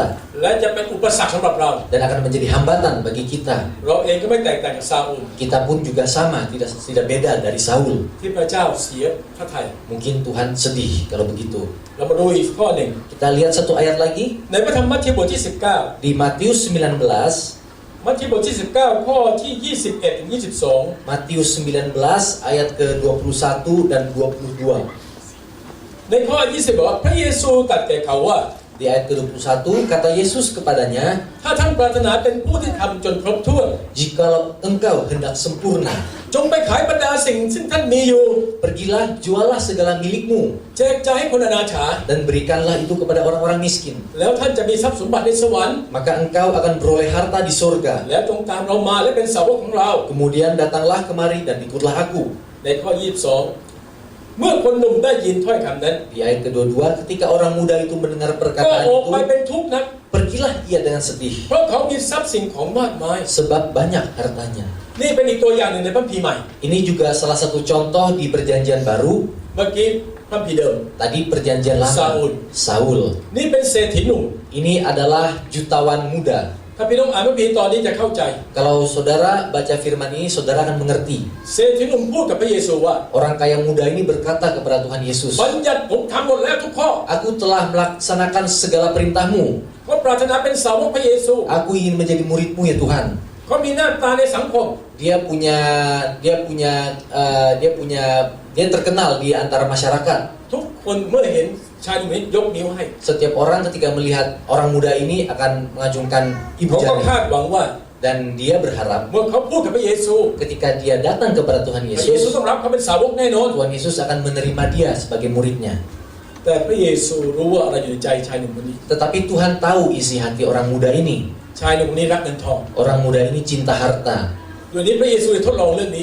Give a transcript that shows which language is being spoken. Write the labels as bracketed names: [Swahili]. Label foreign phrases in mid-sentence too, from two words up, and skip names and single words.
[Thai] และจะเป็นอุปสรรคสำหรับเรา [Indonesian] dan akan menjadi hambatan bagi kita. [Thai] เราเองก็ไม่แตกต่างจากซาอูล [Indonesian] Kita pun juga sama, tidak beda dari Saul. [Thai] ที่พระเจ้าเสียพระทัย [Indonesian] Mungkin Tuhan sedih kalau begitu. [Thai] เรามาดูอีกข้อหนึ่ง [Indonesian] Kita lihat satu ayat lagi [Thai] ในพระธรรมมัทธิวบทที่ [Indonesian] di Matius 19, [Thai] 19 มัทธิวบทที่ 19 ข้อที่ 21 ถึง 22 [Indonesian] Matius 19 ayat ke-21 dan 22. [Thai] ในข้อ 20 บอกว่าพระเยซูตรัสแก่เขาว่า [Indonesian] Di ayat ke-21 kata Yesus kepadanya, [Thai] ถ้าท่านปรารถนาเป็นผู้ที่ทำจนครบถ้วน [Indonesian] jikalau engkau hendak sempurna, [Thai] จงไปขายบรรดาสิ่งซึ่งท่านมีอยู่ [Indonesian] pergilah jualah segala milikmu [Thai] แจกจ่ายให้คนอนาถา [Indonesian] dan berikanlah itu kepada orang-orang miskin. [Thai] แล้วท่านจะมีทรัพย์สมบัติในสวรรค์ [Indonesian] Maka engkau akan beroleh harta di surga. [Thai] แล้วจงตามเรามาและเป็นสาวกของเรา [Indonesian] Kemudian datanglah kemari dan ikutlah aku. [Thai] ในข้อ 22 เมื่อคนหนุ่มได้ยินถ้อยคำนั้น [Indonesian] Di ayat ke-22, ketika orang muda itu mendengar [Thai] ก็ [Indonesian] perkataan [Thai] ออกไป [Indonesian] itu, [Thai] เป็นทุกข์นัก [Indonesian] pergilah ia dengan sedih, [Thai] เพราะเขามีทรัพย์สิ่งของมากมาย [Indonesian] sebab banyak hartanya. [Thai] นี่เป็นอีกตัวอย่างหนึ่งในพระคัมภีร์ใหม่ [Indonesian] Ini juga salah satu contoh di perjanjian baru. [Thai] เมื่อกี้พระคัมภีร์เดิม [Indonesian] Tadi perjanjian lama, [Thai] Saul. [Indonesian] Saul. [Thai] นี่เป็นเศรษฐีหนุ่ม [Indonesian] Ini adalah jutawan muda. [Thai] ถ้าพี่น้องอ่านพระคัมภีร์ตอนนี้จะเข้าใจ [Indonesian] Kalau saudara baca firman ini, saudara akan mengerti. [Thai] เศรษฐีหนุ่มพูดกับพระเยซูว่า [Indonesian] Orang kaya muda ini berkata kepada Tuhan Yesus, [Thai] บัญญัติผมทำหมดแล้วทุกข้อ [Indonesian] Aku telah melaksanakan segala perintahmu. [Thai] เพราะปรารถนาเป็นสาวกพระเยซู [Indonesian] Aku ingin menjadi muridmu ya Tuhan. [Thai] เขามีหน้าตาในสังคม [Indonesian] Dia terkenal di antara masyarakat. [Thai] ทุกคนเมื่อเห็นชายหนุ่มนี้ยกนิ้วให้ [Indonesian] Setiap orang ketika melihat orang muda ini akan mengacungkan ibu [Thai] เขาก็ [Indonesian] jari. [Thai] คาดหวังว่า [Indonesian] Dan dia berharap [Thai] เมื่อเขาพูดกับพระเยซู [Indonesian] ketika dia datang kepada Tuhan [Thai] พระเยซู [Indonesian] Yesus, [Thai] ต้องรับเขาเป็นสาวกแน่นอน [Indonesian] Tuhan Yesus akan menerima dia sebagai muridnya. [Thai] แต่พระเยซูรู้ว่าอะไรอยู่ในใจชายหนุ่มคนนี้ [Indonesian] Tetapi Tuhan tahu isi hati orang muda ini. [Thai] ชายหนุ่มคนนี้รักเงินทอง [Indonesian] Orang muda ini cinta harta. [Thai] ด้วยนี้พระเยซูได้ทดลองเรื่องนี้